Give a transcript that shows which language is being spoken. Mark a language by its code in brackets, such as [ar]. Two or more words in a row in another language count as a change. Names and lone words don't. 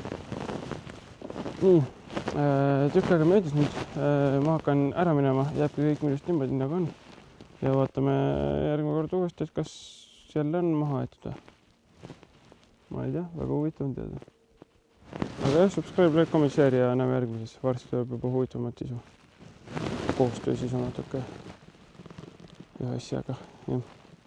[et] Nii, tükk aega möödas nüüd. Ma hakkan ära minema, jääbki kõik minust niimoodi nagu on. Ja vaatame järgmine kord uuesti, et kas jälle on maha aetud. Ma ei tea, väga huvitav on teada. Aga jah, [en] subscribe, like, comment, share [et] ja näeme järgmises. Varsti tuleb juba huvitavat sisu. Koostöö sisu natuke ühe asjaga. Jah.